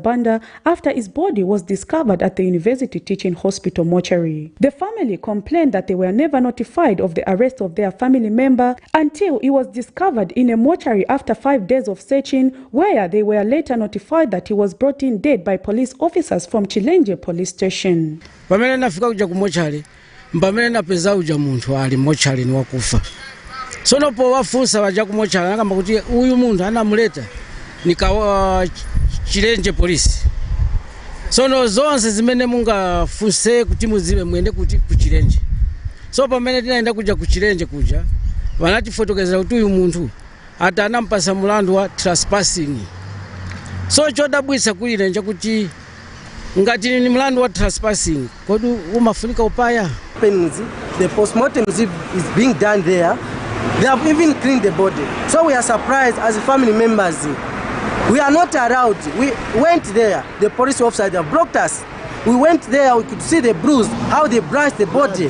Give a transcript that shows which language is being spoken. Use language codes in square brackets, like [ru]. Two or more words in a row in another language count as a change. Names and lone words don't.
[en] Banda after his body was discovered at the University Teaching Hospital mortuary. The family complained that they were never notified of the arrest of their family member until he was discovered in a mortuary after 5 days of searching, where they were later notified that he was brought in dead by police officers from Chilenje police station. [ny] Pamene nafika kuja ku mortuary, mpamene napeza uja muntu ali mortuary ni wakufa. Sono po wafusa waja ku mortuary nakamba kuti uyu muntu anamuleta nikawa Chilenje police. Sono zonse zimene mungafuse kuti muzibe mwende kuti ku Chilenje. So pamene tinaenda kuja ku Chilenje kuja vanatifotokezera kuti uyu muntu ati anampasa mulandu wa trespassing. So chodabwisa kulilenje kuti ngati ni mulandu wa trespassing kodi umafunika upaya. [en] The postmortem is being done there. They have even cleaned the body. So we are surprised as family members. We are not allowed. We went there. The police officer they blocked us. We went there. We could see the bruise, how they brushed the body.